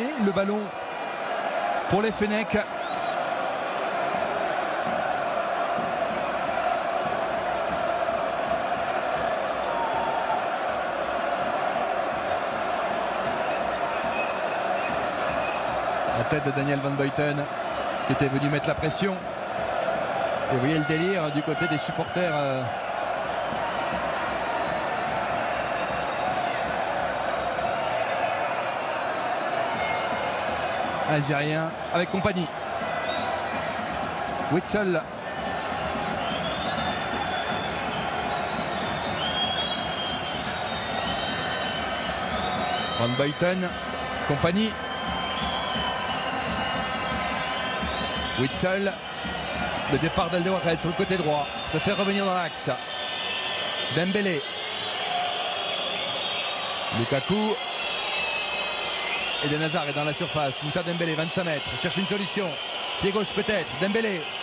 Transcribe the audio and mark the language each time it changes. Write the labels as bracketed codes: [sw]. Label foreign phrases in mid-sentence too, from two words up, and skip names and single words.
[fr] Le ballon pour les Fennecs. La tête de Daniel Van Buiten qui était venu mettre la pression. Et vous voyez le délire du côté des supporters. Algériens avec compagnie. Witsel. Van Buiten, compagnie. Witsel. Le départ d'Eldewared sur le côté droit. Préfère revenir dans l'axe. Dembélé. Lukaku. Eden Hazard est dans la surface. Moussa Dembélé, 25 mètres. Cherche une solution. Pied gauche peut-être. Dembélé.